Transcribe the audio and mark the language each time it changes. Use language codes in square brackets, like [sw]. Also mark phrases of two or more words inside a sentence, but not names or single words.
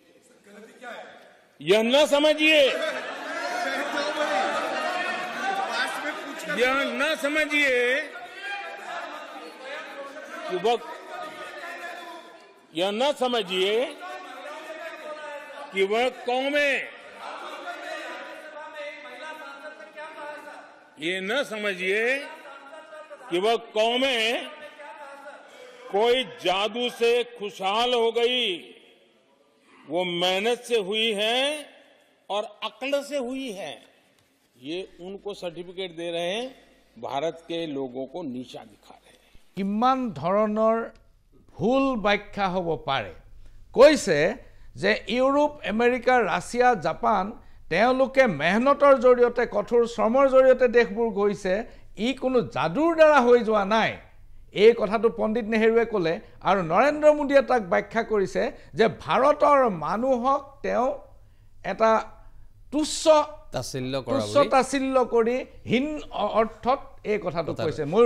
[hi] यह न समझिए, यह न समझिए कि वह, यह न समझिए कि वह कौमें, ये न समझिए कि वह कौमें कोई जादू से खुशहाल हो गई। वो मेहनत से हुई है और अक्ल से हुई है। ये उनको सर्टिफिकेट दे रहे हैं, भारत के लोगों को नीचा दिखा रहे हैं। [as] किमान धৰণৰ ভুল ব্যাখ্যা হ'ব পাৰে কৈছে যে ইউৰোপ আমেৰিকা ৰাছিয়া জাপান তেওঁলোকে মেহনতৰ জৰিয়তে কঠোৰ শ্ৰমৰ জৰিয়তে দেশবোৰ গৈছে ই কোনো যাদুৰ দ্বাৰা হৈ যোৱা নাই এই কথাটো পণ্ডিত নেহেৰুৱে ক'লে আৰু নৰেন্দ্ৰ মোদীয়ে তাক ব্যাখ্যা কৰিছে যে ভাৰতৰ মানুহক তেওঁ এটা তুচ্ছ তাছিল্য কৰি হীন অৰ্থত এই কথাটো কৈছে মই